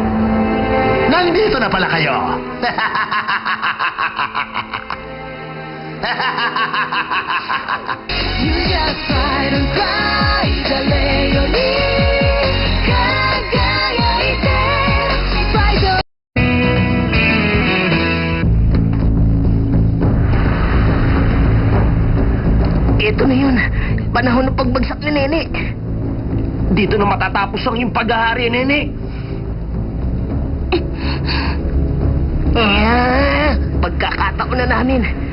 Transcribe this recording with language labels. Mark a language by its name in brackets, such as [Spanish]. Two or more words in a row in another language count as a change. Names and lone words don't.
[Filipino] Nandito na pala kayo. [English] You just try to cry [Japanese] 誰より輝いて [English] Bright [Filipino] Ito na yun. Panahon ng pagbagsak ni Nene. Dito na matatapos ang iyong paghahari, Nene. Pagkakataon na namin.